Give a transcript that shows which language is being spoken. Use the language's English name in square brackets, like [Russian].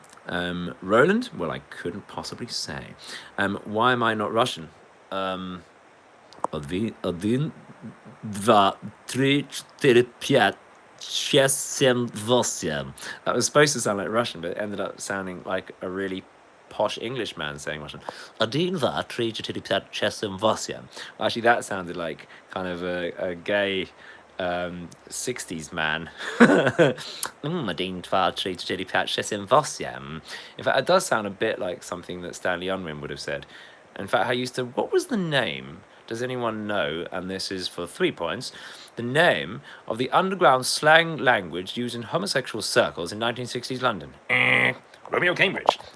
[English] Roland, well, I couldn't possibly say. Why am I not Russian? [Russian] Один, два, три, четыре, пять, шесть, семь, восемь. [English] That was supposed to sound like Russian, but it ended up sounding like a really posh English man saying Russian. [Russian] Один, два, три, четыре, пять, шесть, семь, восемь. [English] Actually, that sounded like kind of a gay 60s man. [Russian] Один, два, три, четыре, пять, шесть, семь, восемь. [English] In fact, it does sound a bit like something that Stanley Unwin would have said. In fact, I used to... What was the name? Does anyone know? And this is for 3 points. The name of the underground slang language used in homosexual circles in 1960s London. Romeo Cambridge.